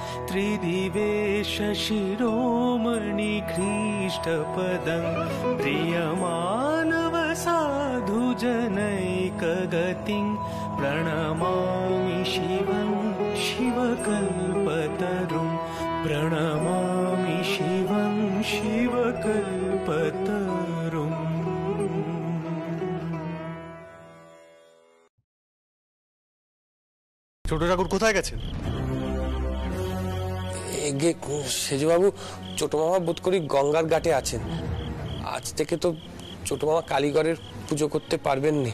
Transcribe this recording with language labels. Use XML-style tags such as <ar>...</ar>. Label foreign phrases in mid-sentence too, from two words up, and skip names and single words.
<sa>त्रिदिवेशशिरोमणिघ्रीष्टपदं प्रियमानवसाधुजनैकगतिं प्रणमामि शिवं शिवकल्पतरुं प्रणमामि शिवं शिवकल्पतरुम्।</sa> <bn>ছোট ঠাকুর কোথায় গেছেন? সেজবাবু ছোট মামা বোধ করি গঙ্গার ঘাটে আছেন। আজ থেকে তো ছোট মামা কালীঘরের পুজো করতে পারবেন না।</bn>